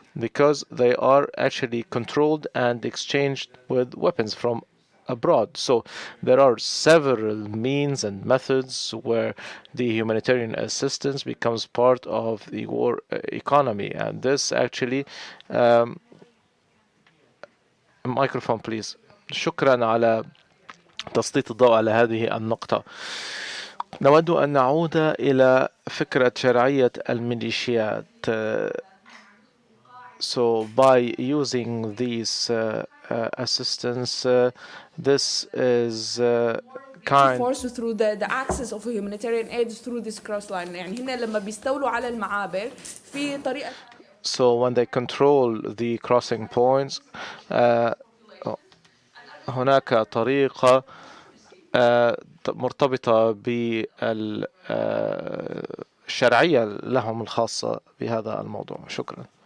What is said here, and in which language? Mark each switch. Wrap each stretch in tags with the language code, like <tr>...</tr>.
<en>Because they are actually controlled and exchanged with weapons from abroad. So there are several means and methods where the humanitarian assistance becomes part of the war economy. And this actually, microphone please.</en> <ar>شكرا على تسليط الضوء على هذه النقطة. نود أن نعود إلى فكرة شرعية الميليشيات.</ar> <en>So by using these assistance, this is kind. Forced through the access of humanitarian aid through this cross line.</en> <ar>يعني هنا لما بيستولوا على المعابر في طريقة.</ar> <en>So when they control the crossing points,</en> <ar>هناك طريقة مرتبطة بالشرعية لهم الخاصة بهذا الموضوع. شكرا.</ar>